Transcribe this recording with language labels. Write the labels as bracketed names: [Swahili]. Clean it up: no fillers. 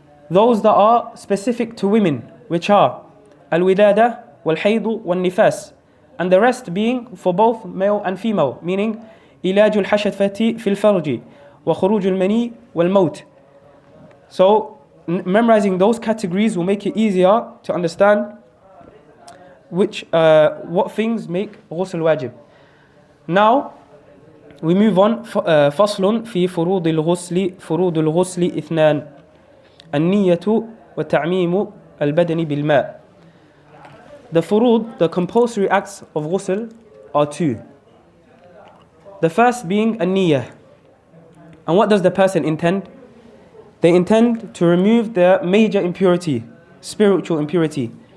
[English] Those that are specific to women, which are al-wilada, wal-haydu, wal-nifas, and the rest being for both male and female, meaning [Arabic] ilajul hashafati fil farji, wa khurujul mani wal maut. [English] So memorizing those categories will make it easier to understand what things make ghusl wajib. Now we move on. [Arabic] فصل في فروض الغسل اثنان النية وتعميم البدن بالماء. [English] The furud, the compulsory acts of ghusl, are two. The first being an-niyyah. And what does the person intend? They intend to remove their major impurity, spiritual impurity.